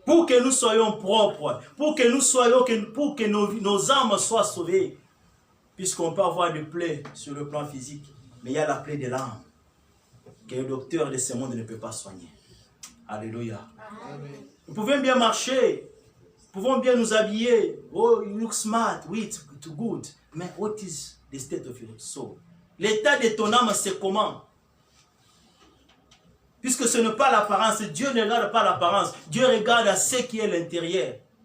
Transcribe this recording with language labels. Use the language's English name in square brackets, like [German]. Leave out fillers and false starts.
[French] pour que nous soyons propres, pour que nous soyons, pour que nos âmes soient sauvées. Puisqu'on peut avoir des plaies sur le plan physique, mais il y a la plaie de l'âme que le docteur de ce monde ne peut pas soigner. Alléluia. Amen. Nous pouvons bien marcher, nous pouvons bien nous habiller. [English] Oh, you look smart, oui, it's good. Mais what is the state of your soul? [French] L'état de ton âme, c'est comment? Puisque ce n'est pas l'apparence, Dieu ne regarde pas l'apparence, Dieu regarde à ce qui est l'intérieur.